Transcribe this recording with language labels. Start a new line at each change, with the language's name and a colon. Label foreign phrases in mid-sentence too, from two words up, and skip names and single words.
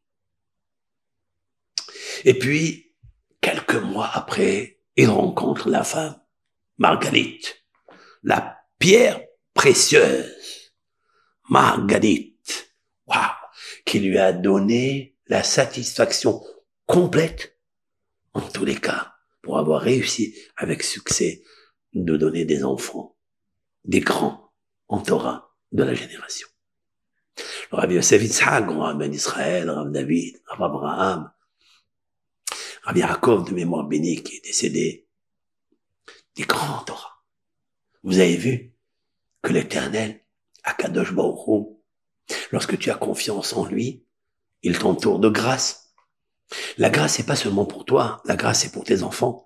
French: Et puis, quelques mois après, il rencontre la femme, Marguerite, la pierre précieuse, Marguerite, waouh, qui lui a donné la satisfaction complète, en tous les cas, pour avoir réussi avec succès de donner des enfants, des grands en Torah de la génération. Le Rabbi Yosef Yitzhak, grand Rav Ben Israël, Rav David, Rav Abraham, Rabbi Yaakov de mémoire bénie qui est décédé, des grands en Torah. Vous avez vu que l'Éternel,
Hebrew: הקדוש ברוך הוא,
French: lorsque tu as confiance en lui, il t'entoure de grâce. La grâce, c'est pas seulement pour toi, la grâce, c'est pour tes enfants.